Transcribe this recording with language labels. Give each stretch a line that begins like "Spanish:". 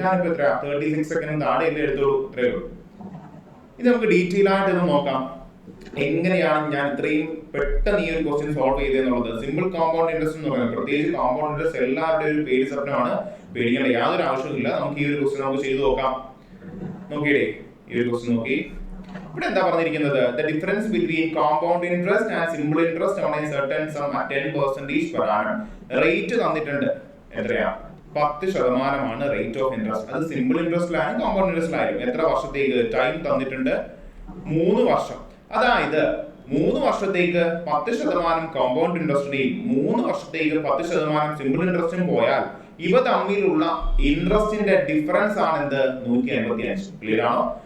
Malayalam: ഞാനിപ്പോ എത്ര 36 സെക്കൻഡ് താഴെ എല്ലാം എടുത്തോളൂ. ഇത്രയേ ഉള്ളൂ. ഇത് നമുക്ക് ഡീറ്റെയിൽ ആയിട്ട് ഒന്ന് നോക്കാം. എങ്ങനെയാണ് ഞാൻ ഇത്രയും പെട്ടെന്ന് ഈ ഒരു question solve ചെയ്തെന്നുള്ളത്. Simple compound interest എന്ന് പറയുന്നത്, പ്രത്യേകിച്ച് കോമ്പൗണ്ട് ഇൻട്രസ്റ്റ് എല്ലാവരുടെയും ഒരു പേടി സ്വപ്നമാണ്. പേടിക്കേണ്ട യാതൊരു ആവശ്യമില്ല. നമുക്ക് ഈ ഒരു ക്വസ്റ്റ്യൻ നമുക്ക് ചെയ്തു നോക്കാം. നോക്കിയേ, ഈ ഒരു ക്വസ്റ്റ്യൻ നോക്കി. ഇവിടെ എന്താ പറഞ്ഞിരിക്കുന്നത്?
English: The difference between compound interest and simple interest on a certain sum at 10% per annum.
Malayalam: Rate തന്നിട്ടുണ്ട്. എത്രയാ? 10% റേറ്റ് ഓഫ് ഇൻട്രസ്റ്റ്. അത് സിമ്പിൾ ഇൻട്രസ്റ്റിലാണ്, കോമ്പൗണ്ട് ഇൻട്രസ്റ്റിലായാലും. എത്ര വർഷത്തേക്ക്? ടൈം തന്നിട്ടുണ്ട് 3 വർഷം. അതായത് 3 വർഷത്തേക്ക് 10% കോമ്പൗണ്ട് ഇൻട്രസ്റ്റിനെയും 3 വർഷത്തേക്ക് 10% സിമ്പിൾ ഇൻട്രസ്റ്റും പോയാൽ ഇവ തമ്മിലുള്ള ഇൻട്രസ്റ്റിന്റെ ഡിഫറൻസ് ആണ് എന്ത്? 155. ക്ലിയർ ആണോ?